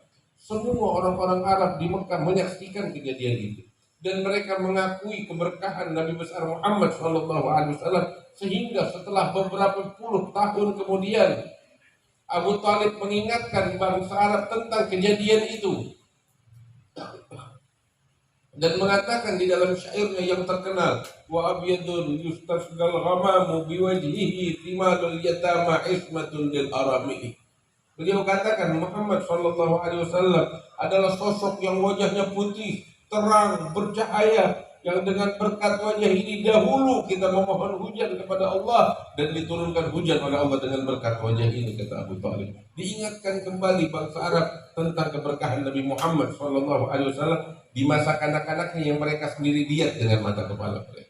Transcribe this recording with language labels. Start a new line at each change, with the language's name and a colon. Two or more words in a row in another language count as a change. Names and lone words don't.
Indonesian: Semua orang-orang Arab di Mekah menyaksikan kejadian itu, dan mereka mengakui keberkahan Nabi besar Muhammad SAW, sehingga setelah beberapa puluh tahun kemudian Abu Talib mengingatkan bangsa Arab tentang kejadian itu dan mengatakan di dalam syairnya yang terkenal,
Arabic: وأبيض يستسقى الغمام بوجهه ثمال اليتامى عصمة للأرامل.
Indonesian: Beliau katakan Muhammad
Arabic: صلى الله عليه وسلم
Indonesian: adalah sosok yang wajahnya putih, terang, bercahaya, yang dengan berkat wajah ini dahulu kita memohon hujan kepada Allah dan diturunkan hujan oleh Allah dengan berkat wajah ini, kata Abu Talib. Diingatkan kembali bangsa Arab tentang keberkahan Nabi Muhammad
Arabic: صلى الله عليه وسلم
Indonesian: di masa kanak-kanaknya yang mereka sendiri lihat dengan mata kepala mereka.